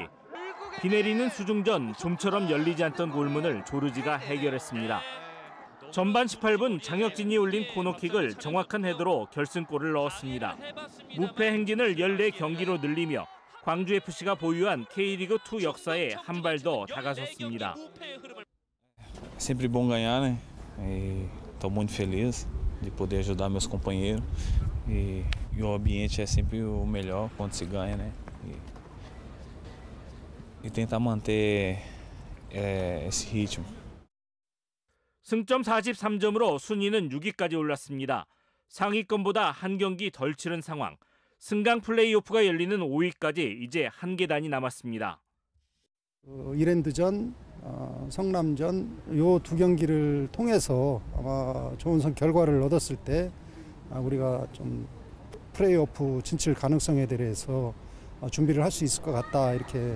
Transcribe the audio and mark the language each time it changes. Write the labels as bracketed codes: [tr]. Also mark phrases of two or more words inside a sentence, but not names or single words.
[ko] 비 내리는 수중전 좀처럼 열리지 않던 골문을 조르지가 해결했습니다. 전반 18분 장혁진이 올린 코너킥을 정확한 헤더로 결승골을 넣었습니다. 무패 행진을 14경기로 늘리며 광주FC가 보유한 K리그2 역사에 한 발 더 다가섰습니다. [pt] Sempre bom ganhar, né? Estou muito feliz de poder ajudar meus companheiros e o ambiente é sempre o melhor quando se ganha, né? E tentar manter esse ritmo. [ko] 승점 43점으로 순위는 6위까지 올랐습니다. 상위권보다 한 경기 덜 치른 상황. 승강 플레이오프가 열리는 5위까지 이제 한 계단이 남았습니다. 이랜드전, 성남전 이 두 경기를 통해서 아마 좋은 결과를 얻었을 때 우리가 좀 플레이오프 진출 가능성에 대해서 준비를 할 수 있을 것 같다 이렇게.